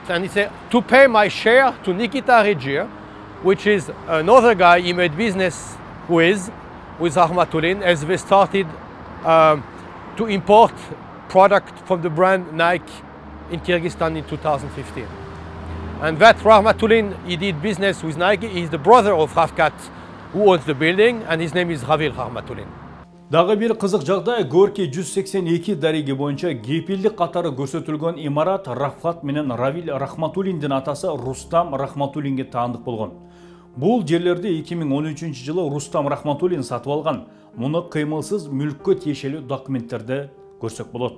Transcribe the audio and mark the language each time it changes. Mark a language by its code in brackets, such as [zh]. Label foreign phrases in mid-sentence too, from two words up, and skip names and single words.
[en] And he said, to pay my share to Nikita Rıcı, which is another guy he made business with Rahmatullin, as they started to import product from the brand Nike in Kyrgyzstan in 2015. And that Rahmatullin, he did business with Nike. He's the brother of Ravkat, who owns the building, and his name is Ravil Rahmatullin. [ky] Дагы бир кызык жагдай, Горький 182 дареги боюнча кепилдик катары көрсөтүлгөн имарат Рафкат менен Равиль Рахматуллиндин атасы Рустам Рахматуллинге таандык болгон. Бул жерлерди 2013 жылы Рустам Рахматуллин сатып алган. Муну кыймылсыз мүлккө тиешелүү документтерде көрсөк болот.